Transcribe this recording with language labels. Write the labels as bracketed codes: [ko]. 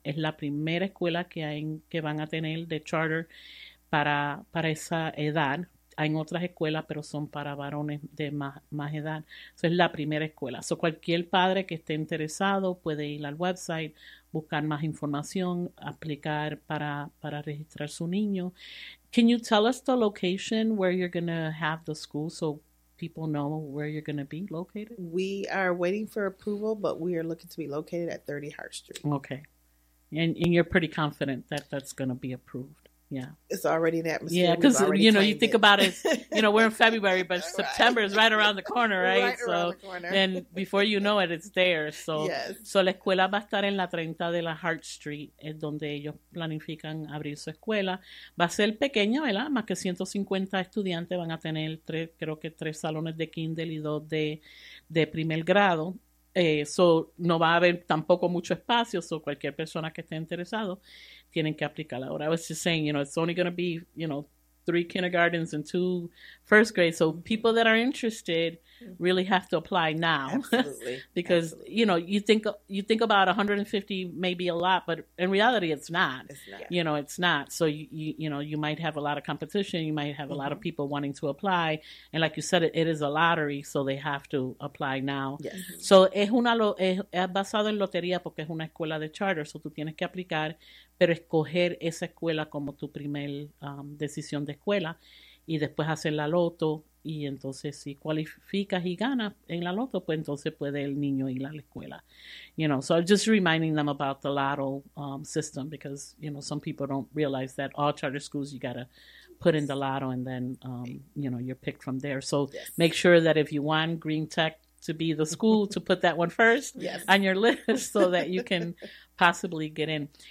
[es] Es la primera escuela que hay que van a tener de charter para esa edad. Hay otras escuelas, pero son para varones de más edad. Eso es la primera escuela. So cualquier padre que esté interesado puede ir al website, buscar más información, aplicar para registrar su niño. [en] Can you tell us the location where you're going to have the school so people know where you're going to be located? We are waiting for approval, but we are looking to be located at 30 Hart Street. Okay. And you're pretty confident that that's going to be approved. Yeah. It's already an atmosphere. Yeah, because, you know, you think about it, you know, we're in February, but right. September is right around the corner, right? Right around the corner. And before you know it, it's there. So, yes. [es] So la escuela va a estar en la 30 de la Hart Street, es donde ellos planifican abrir su escuela. Va a ser pequeña, ¿verdad? Más que 150 estudiantes van a tener tres salones de kinder y dos de primer grado. Eso no va a haber tampoco mucho espacio, so cualquier persona que esté interesado tienen que aplicar ahora. [en] I was just saying, you know, it's only going to be, you know, 3 kindergartens and 2 first grade. So people that are interested really have to apply now. Absolutely. Because, absolutely. You know, you think about 150 may be a lot, but in reality, it's not. It's not. You know, it's not. So, you know, you might have a lot of competition. You might have a lot of people wanting to apply. And like you said, it is a lottery, so they have to apply now. Yes. [es] So es basado en lotería porque es una escuela de charter. So tú tienes que aplicar, pero escoger esa escuela como tu primer decisión de escuela y después hacer la loto. Y entonces si cualificas y ganas en la loto, pues entonces puede el niño ir a la escuela. [en] You know, so I'm just reminding them about the lotto system because, you know, some people don't realize that all charter schools, you got to put in the lotto and then, you know, you're picked from there. So make sure that if you want Green Tech to be the school, to put that one first on your list so that you can possibly get in.